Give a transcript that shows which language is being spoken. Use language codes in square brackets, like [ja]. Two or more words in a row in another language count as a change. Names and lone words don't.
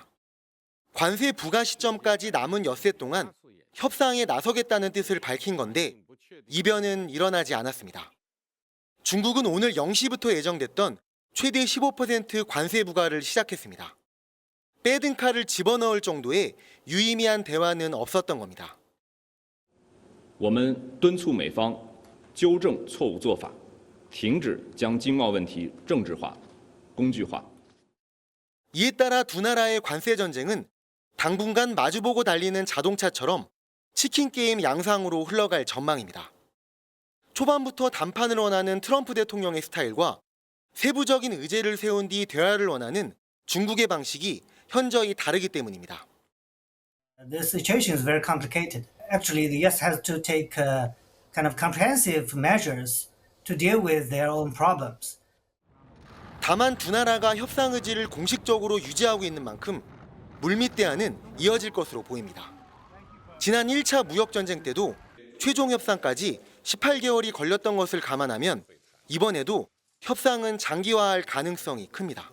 [ko] 관세 부과 시점까지 남은 엿새 동안 협상에 나서겠다는 뜻을 밝힌 건데 이변은 일어나지 않았습니다. 중국은 오늘 0시부터 예정됐던 최대 15% 관세 부과를 시작했습니다. 빼든 칼을 집어넣을 정도의 유의미한 대화는 없었던 겁니다. [zh] 我们敦促美方纠正错误做法 停止将经贸问题政治化、工具化。 [ko] 이에 따라 두 나라의 관세 전쟁은 당분간 마주보고 달리는 자동차처럼 치킨 게임 양상으로 흘러갈 전망입니다. 초반부터 담판을 원하는 트럼프 대통령의 스타일과 세부적인 의제를 세운 뒤 대화를 원하는 중국의 방식이 현저히 다르기 때문입니다. [en] The situation is very complicated. Actually, the US has to take kind of comprehensive measures to deal with their own problems. [ko] 다만 두 나라가 협상 의지를 공식적으로 유지하고 있는 만큼 물밑 대화는 이어질 것으로 보입니다. 지난 1차 무역 전쟁 때도 최종 협상까지 18개월이 걸렸던 것을 감안하면 이번에도 협상은 장기화할 가능성이 큽니다.